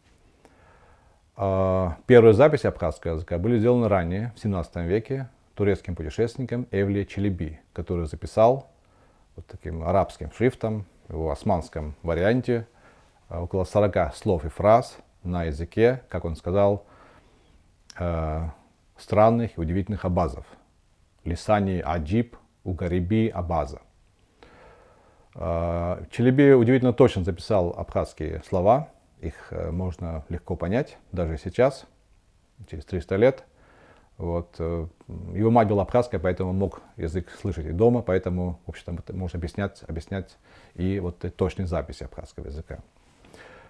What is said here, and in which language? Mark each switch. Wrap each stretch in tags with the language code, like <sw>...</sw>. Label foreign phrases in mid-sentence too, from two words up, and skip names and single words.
<ru>Первые записи абхазского языка были сделаны ранее, в 17 веке, турецким путешественником Эвли Челеби, который записал таким арабским шрифтом, в его османском варианте, около 40 слов и фраз на языке, как он сказал, странных и удивительных абазов.</ru> <ota>لسان عجیب و غریب اباظه.</ota> <ru>Челеби удивительно точно записал абхазские слова. Их можно легко понять, даже сейчас, через 300 лет. Его мать была абхазская, поэтому мог язык слышать и дома, поэтому, в общем-то, можно объяснять и точные записи абхазского языка.</ru>